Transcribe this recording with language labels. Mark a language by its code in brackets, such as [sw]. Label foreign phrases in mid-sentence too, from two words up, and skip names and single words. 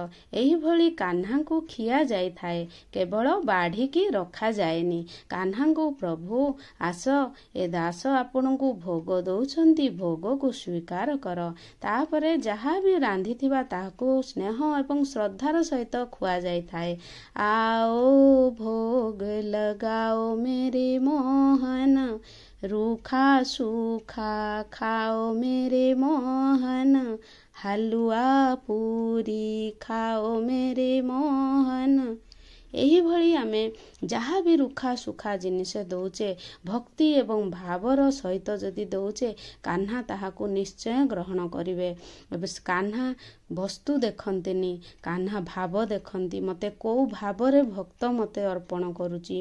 [or] ଏହିଭଳି କାହ୍ନାଙ୍କୁ ଖିଆ ଯାଇଥାଏ, କେବଳ ବାଢ଼ିକି ରଖାଯାଏନି। କାହ୍ନାଙ୍କୁ ପ୍ରଭୁ ଆସ ଏ ଦାସ ଆପଣଙ୍କୁ ଭୋଗ ଦଉଛନ୍ତି, ଭୋଗକୁ ସ୍ୱୀକାର କର। ତାପରେ ଯାହା ବି ରାନ୍ଧିଥିବା ତାହାକୁ ସ୍ନେହ ଏବଂ ଶ୍ରଦ୍ଧାର ସହିତ ଖୁଆଯାଇଥାଏ। [hi] आओ भोग लगाओ मेरे मोहन, रूखा सूखा खाओ मेरे मोहन, हलवा पूरी खाओ मेरे मोहन। [or] ଏହିଭଳି ଆମେ ଯାହା ବି ରୁଖା ସୁଖା ଜିନିଷ ଦଉଛେ ଭକ୍ତି ଏବଂ ଭାବର ସହିତ ଯଦି ଦଉଛେ କାହ୍ନା ତାହାକୁ ନିଶ୍ଚୟ ଗ୍ରହଣ କରିବେ। ଏବେ କାହ୍ନା ବସ୍ତୁ ଦେଖନ୍ତିନି, କାହ୍ନା ଭାବ ଦେଖନ୍ତି, ମୋତେ କୋଉ ଭାବରେ ଭକ୍ତ ମୋତେ ଅର୍ପଣ କରୁଛି।